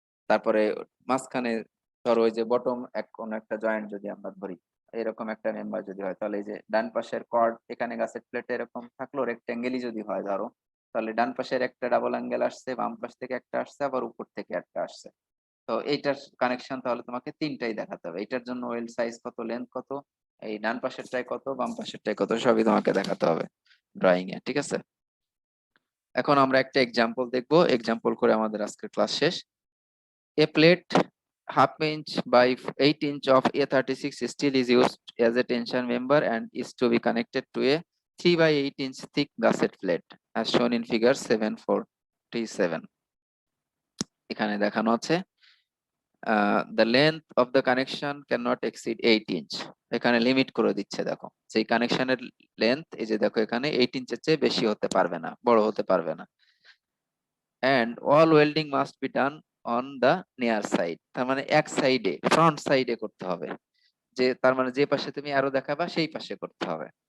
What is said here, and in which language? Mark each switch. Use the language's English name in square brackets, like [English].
[Bangla] তারপরে মাঝখানে ধরো ওই যে বটম কোন একটা জয়েন্ট যদি আমরা ধরি, এরকম একটা মেম্বার যদি হয়, তাহলে এই যে ডান পাশের কর্ড এখানে গাছের প্লেটে এরকম থাকলো, রেক্টেঙ্গেলই যদি হয় ধরো, তাহলে ডান পাশের একটা ডাবল অ্যাঙ্গেল আসছে, বাম পাশ থেকে একটা আসছে, আবার উপর থেকে একটা আসছে। তো এইটার কানেকশন তাহলে তোমাকে তিনটাই দেখাতে হবে। এটার জন্য ওয়েল্ড সাইজ কত, লেন্থ কত, এই ডান পাশেরটায় কত, বাম পাশেরটায় কত, সবই তোমাকে দেখাতে হবে ড্রয়িং এ, ঠিক আছে? এখন আমরা একটা এক্সাম্পল দেখবো, এক্সাম্পল করে আমাদের আজকের ক্লাস শেষ। [English] A plate half inch by 8 inch of A36 steel is used as a tension member and is to be connected to a 3 by 8 inch thick gusset plate as shown in figure 747. [Bangla] এখানে দেখানো আছে [English] the length of the connection cannot exceed 8 inch. [Bangla] এখানে limit করে দিচ্ছে, দেখো সেই কানেকশনের length, এই যে দেখো এখানে 8 ইঞ্চের চেয়ে বেশি হতে পারবে না, বড় হতে পারবে না। [English] and all welding must be done on the near side, [Bangla] তার মানে এক সাইডে, ফ্রন্ট সাইডে করতে হবে, যে তার মানে যে পাশে তুমি আরো দেখাবা সেই পাশে করতে হবে।